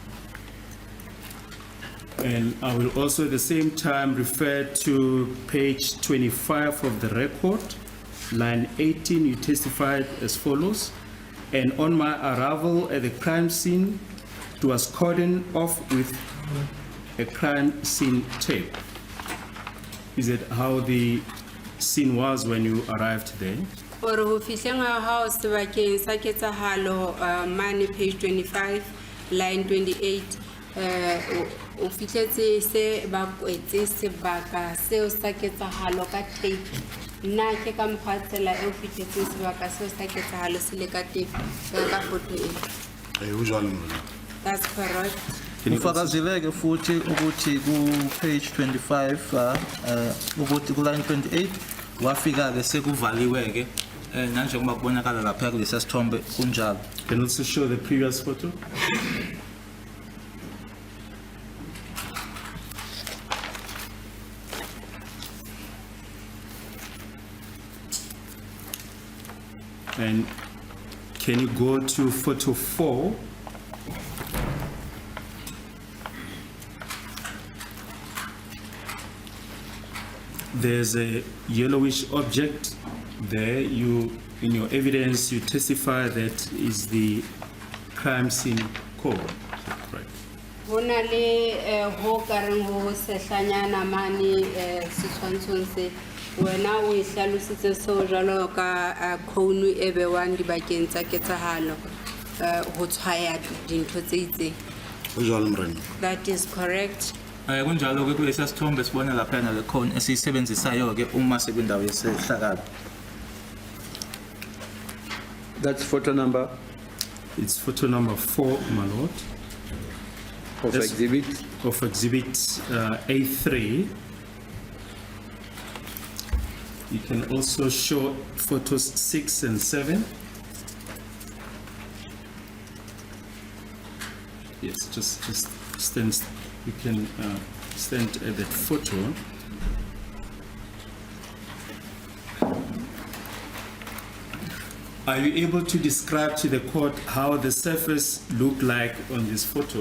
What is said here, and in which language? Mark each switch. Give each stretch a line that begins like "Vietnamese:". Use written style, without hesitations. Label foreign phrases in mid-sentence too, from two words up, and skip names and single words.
English: And I will also at the same time refer to page 25 of the record, line 18. You testified as follows: and on my arrival at the crime scene, it was cordoned off with a crime scene tape. Is it how the scene was when you arrived there?
Southern Sotho: Or ho fihleng ha hao sebakeng sa ketsahalo mane page 25 line 28 o fihletse se ba kwetse sebaka seo sa ketsahalo ka tape nna ke ka mphatsela e o fihletse sebaka seo sa ketsahalo se le ka tape ka photo e. Ho jwalo mona.
English: That's correct.
Zulu: Ufakazileke futhi ukuthi ku page 25 ukuthi ku line 28 wafika ke sekuvaliwe ke njengoba kubonakala lapha kulesi sithombe kunjalo.
English: Can you also show the previous photo? And can you go to photo 4? There's a yellowish object there. You, in your evidence, you testify that is the crime scene code. Right.
Southern Sotho: Hona le ho kareng ho sehlanyana mane setshwantshong se wena o e hlalositse seo jwalo ka khouno e bewang dibakeng tsa ketsahalo ho tshwaya dintho tse itseng. Ho jwalo morena.
English: That is correct.
Zulu: Kunjalo ke kulesi sithombe sibone lapha na le cone esiyisebenzisayo ke uma sekwindawo yesehlakalo.
English: That's photo number It's photo number 4, my lord, of Yes. exhibit. of exhibit A3. You can also show photos 6 and 7. Yes, just stand. You can stand at that photo. Are you able to describe to the court how the surface looked like on this photo?